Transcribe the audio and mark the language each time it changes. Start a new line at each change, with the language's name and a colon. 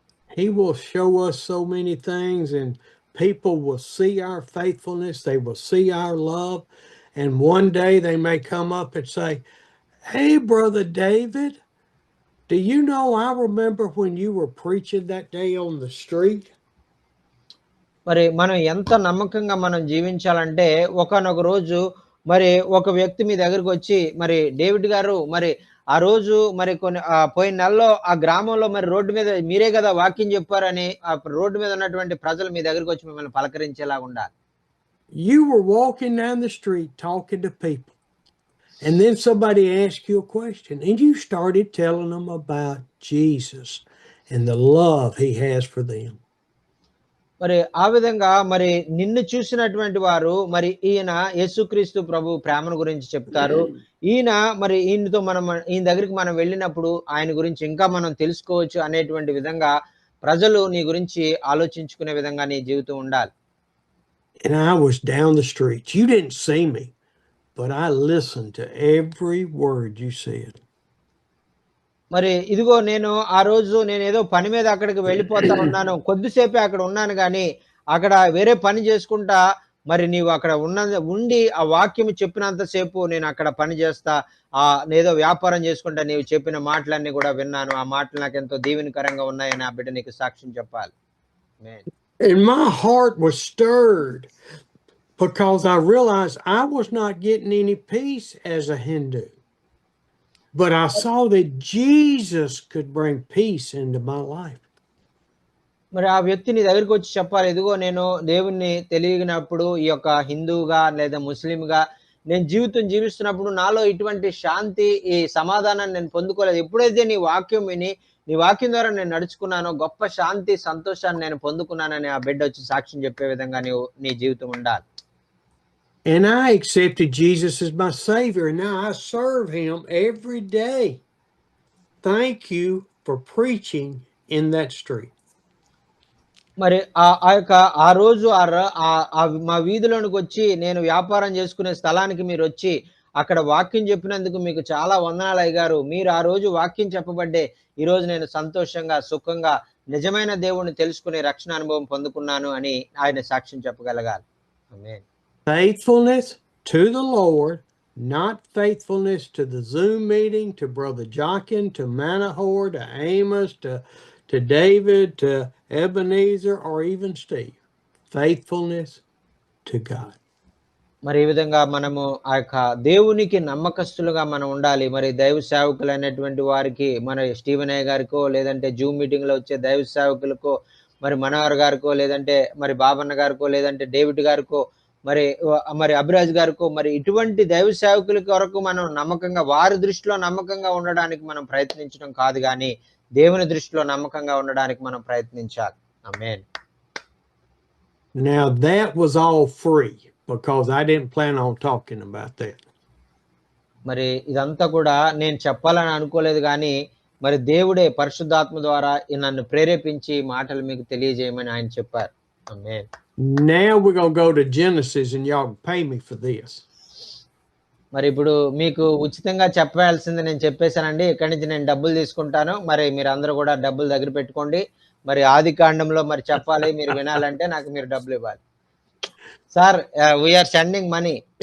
English: He will show us so many things, and people will see our faithfulness, they will see our love, and one day they may come up and say, "Hey, Brother David, do you know I remember when you were preaching that day on the street?"
Telugu: మరి మనం ఎంత నమ్మకంగా మనం జీవించాలంటే ఒకానొక రోజు మరి ఒక వ్యక్తి మీ దగ్గరికి వచ్చి, మరి డేవిడ్ గారు మరి ఆ రోజు మరి పోయిన నెలలో ఆ గ్రామంలో మరి రోడ్డు మీద మీరే కదా వాక్యం చెప్పారని ఆ రోడ్డు మీద ఉన్నటువంటి ప్రజలు మీ దగ్గరికి వచ్చి మిమ్మల్ని పలకరించేలాగా ఉండాలి.
English: You were walking down the street talking to people, and then somebody asked you a question, and you started telling them about Jesus and the love He has for them.
Telugu: మరి ఆ విధంగా మరి నిన్ను చూసినటువంటి వారు మరి ఈయన యేసుక్రీస్తు ప్రభు ప్రేమను గురించి చెప్తారు. ఈయన దగ్గరికి మనం వెళ్ళినప్పుడు ఆయన గురించి ఇంకా మనం తెలుసుకోవచ్చు అనేటువంటి విధంగా ప్రజలు నీ గురించి ఆలోచించుకునే విధంగా నీ జీవితం ఉండాలి.
English: And I was down the street. You didn't see me, but I listened to every word you said.
Telugu: మరి ఇదిగో నేను ఆ రోజు నేనేదో పని మీద అక్కడికి వెళ్ళిపోతా ఉన్నాను. కొద్దిసేపే అక్కడ ఉన్నాను గాని అక్కడ వేరే పని చేసుకుంటా మరి నీవు అక్కడ ఉండి ఆ వాక్యం చెప్పినంత సేపు నేను అక్కడ పని చేస్తా, ఏదో వ్యాపారం చేసుకుంటా నీవు చెప్పిన మాటలన్నీ కూడా విన్నాను. ఆ మాటలు నాకు ఎంతో దీవెనకరంగా ఉన్నాయని ఆ బిడ్డ నీకు సాక్ష్యం చెప్పాలి.
English: And my heart was stirred because I realized I was not getting any peace as a Hindu. But I saw that Jesus could bring peace into my life.
Telugu: మరి ఆ వ్యక్తి నీ దగ్గరికి వచ్చి చెప్పాలి, ఇదిగో నేను దేవుణ్ణి తెలియనప్పుడు ఈ యొక్క హిందువుగా లేదా ముస్లింగా నేను జీవితం జీవిస్తున్నప్పుడు నాలో ఇటువంటి శాంతి ఈ సమాధానాన్ని నేను పొందుకోలేదు. ఎప్పుడైతే నీ వాక్యం విని నీ వాక్యం ద్వారా నేను నడుచుకున్నానో గొప్ప శాంతి సంతోషాన్ని నేను పొందుకున్నానని ఆ బిడ్డ వచ్చి సాక్ష్యం చెప్పే విధంగా నీ జీవితం ఉండాలి.
English: And I accepted Jesus as my Savior, and now I serve Him every day. Thank you for preaching in that street.
Telugu: మరి ఆ రోజు మా వీధిలోనికి వచ్చి నేను వ్యాపారం చేసుకునే స్థలానికి మీరు వచ్చి అక్కడ వాక్యం చెప్పినందుకు మీకు చాలా వందనాలు అయ్యగారు. మీరు ఆ రోజు వాక్యం చెప్పబడ్డే ఈ రోజు నేను సంతోషంగా సుఖంగా నిజమైన దేవుణ్ణి తెలుసుకునే రక్షణ అనుభవం పొందుకున్నాను అని ఆయన సాక్ష్యం చెప్పగలగాలి. ఆమేన్.
English: Faithfulness to the Lord, not faithfulness to the Zoom meeting, to Brother Jochen, to Manahor, to Amos, to David, to Ebenezer, or even Steve. Faithfulness to God.
Telugu: మరి ఈ విధంగా మనము ఆ యొక్క దేవునికి నమ్మకస్తులుగా మనం ఉండాలి. మరి దైవ సేవకులైనటువంటి వారికి మన స్టీవెన్ అయ్య గారికో లేదంటే జూమ్ మీటింగ్ లో వచ్చే దైవ సేవకులకో మరి మనోహర్ గారికో లేదంటే మరి బాబన్న గారికో లేదంటే డేవిడ్ గారికో మరి అభిరాజ్ గారికో మరి ఇటువంటి దైవ సేవకుల కొరకు మనం నమ్మకంగా వారి దృష్టిలో నమ్మకంగా ఉండడానికి మనం ప్రయత్నించడం కాదు కానీ దేవుని దృష్టిలో నమ్మకంగా ఉండడానికి మనం ప్రయత్నించాలి. ఆమేన్.
English: Now that was all free because I didn't plan on talking about that.
Telugu: మరి ఇదంతా కూడా నేను చెప్పాలని అనుకోలేదు కానీ మరి దేవుడే పరిశుద్ధాత్మ ద్వారా నన్ను ప్రేరేపించి మాటలు మీకు తెలియజేయమని ఆయన చెప్పారు. ఆమేన్.
English: Now we're going to go to Genesis and y'all can pay me for this.
Telugu: మరి ఇప్పుడు మీకు ఉచితంగా చెప్పాల్సింది నేను చెప్పేశానండి. ఇక్కడి నుంచి నేను డబ్బులు తీసుకుంటాను. మరి మీరందరూ కూడా డబ్బులు దగ్గర పెట్టుకోండి. మరి ఆదికాండంలో మరి చెప్పాలి, మీరు వినాలంటే నాకు మీరు డబ్బులు ఇవ్వాలి.
English: Sir, we are sending money.